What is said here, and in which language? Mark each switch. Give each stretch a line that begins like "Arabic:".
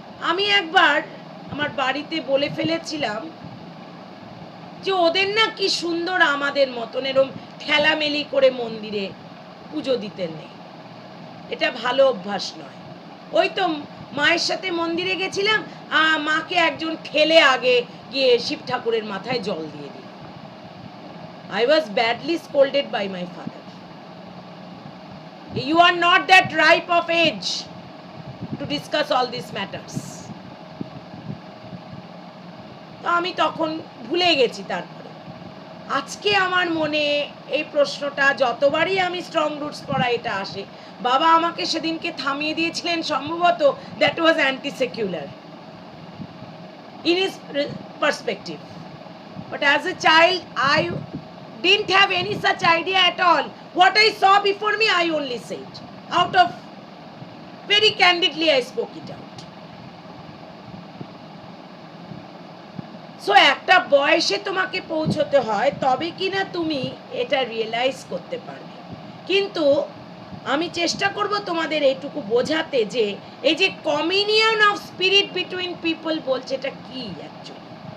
Bangla: আমি একবার আমার বাড়িতে বলে ফেলেছিলাম যে ওদের না কি সুন্দর আমাদের মতন এরকম ঠেলামেলি করে মন্দিরে পুজো দিতে নেই, এটা ভালো অভ্যাস নয়। ওই তো মায়ের সাথে মন্দিরে গেছিলাম, মাকে একজন ঠেলে আগে গিয়ে শিব ঠাকুরের মাথায় জল দিয়ে দিল।
English: I was badly scolded by my father. You are not that ripe of age to discuss all these matters.
Bangla: তো আমি তখন ভুলে গেছি। তারপরে আজকে আমার মনে এই প্রশ্নটা যতবারই আমি স্ট্রং রুটস পড়া এটা আসে, বাবা আমাকে সেদিনকে থামিয়ে দিয়েছিলেন, সম্ভবত
English: That was anti secular in his perspective, but as a child I didn't have any such idea at all. What I saw before me I only said out of very candidly, I spoke it out.
Bangla: So একটা বয়সে তোমাকে পৌঁছতে হয় তবে কিনা তুমি এটা realise করতে পারবে। কিন্তু আমি চেষ্টা করব তোমাদের এইটুকু বোঝাতে যে এই যে
English: communion of spirit between people
Bangla: বলছে, এটা কি অ্যাকচুয়ালি।